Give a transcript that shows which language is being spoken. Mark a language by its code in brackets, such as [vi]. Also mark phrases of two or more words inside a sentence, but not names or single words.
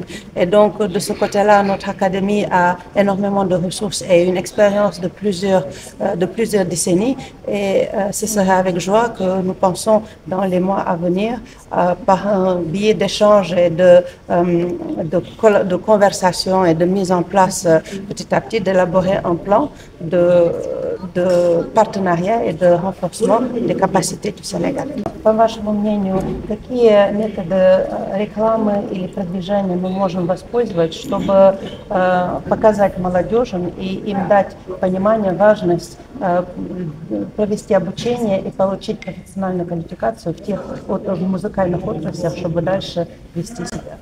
[fr] Et donc de ce côté-là, notre académie a énormément de ressources et une expérience de plusieurs décennies et ce serait avec joie que nous pensons dans les mois à venir par un biais d'échange et de conversation et de mise en place petit à petit d'élaborer un plan de partenariat et de renforcement des capacités du Sénégal. [ru] По вашему мнению, какие методы рекламы или продвижения мы можем воспользовать, чтобы показать молодежи и им дать понимание, важность провести обучение и получить профессиональную квалификацию в музыкальных отраслях, чтобы дальше вести себя?